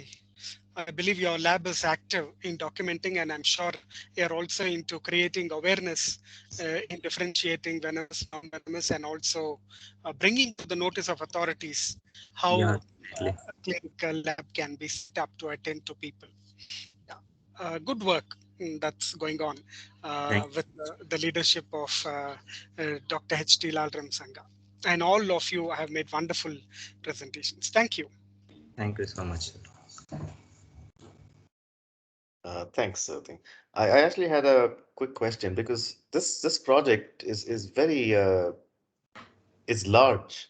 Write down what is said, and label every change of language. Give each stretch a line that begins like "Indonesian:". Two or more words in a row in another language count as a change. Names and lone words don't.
English: I believe your lab is active in documenting, and I'm sure you're also into creating awareness in differentiating venomous, non-venomous, and also bringing to the notice of authorities Yeah, how definitely. a clinical lab can be set up to attend to people. Yeah. Good work that's going on Thank with the leadership of Dr. H.T. Lalram Sangha. And all of you have made wonderful presentations. Thank you. thank you so much. Thanks, Thing. I actually had a quick question because this project is very is large.